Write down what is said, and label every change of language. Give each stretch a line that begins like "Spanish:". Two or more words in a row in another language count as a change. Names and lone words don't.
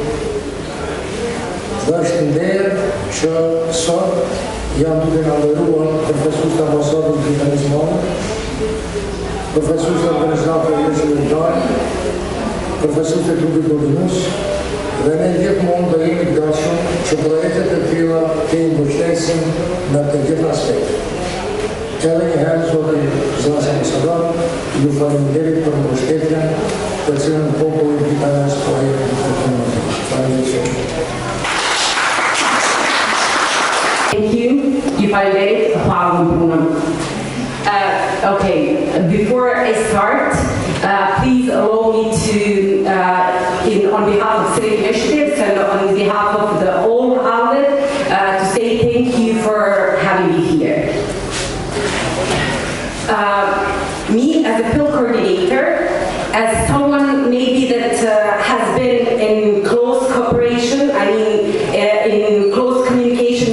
Albanian: Dhe është nder që sot janë duke na nderuar profesorët e ambasadës Britanisë Madhe, profesorët e organizatave jo qeveritare, profesorët e Prvi dhe ne gjithmonë do jemi të gatshëm që projektet e tilla të mbështesim në të gjitha aspektet. Edhe një herë, zotin zëvendës ambasador, ju falenderoj për mbështetjen të cilën populli britanez po e jep. Faleminderit.
English: Thank you.
Albanian: Ju falenderoj për punën.
English: Okay, before I start, please allow me to, on behalf of Civic Initiatives and on behalf of the whole outlet, to say thank you for having me here. Me as a PIL coordinator, as someone maybe that has been in close cooperation, in close communication,